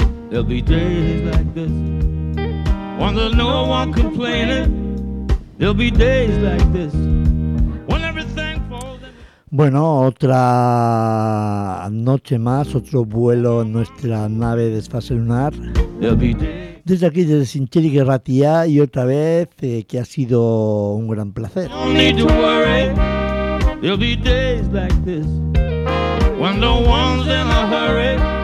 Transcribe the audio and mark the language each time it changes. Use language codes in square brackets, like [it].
[en] There'll be days like this, when there's no one complaining. There'll be days like this, when everything falls. [es] Bueno, otra noche más, otro vuelo en nuestra nave de desfase lunar. Desde aquí, desde Sinchirik Irratia, y otra vez que ha sido un gran placer. [en] No need to worry. There'll be days like this, when no one's in a hurry.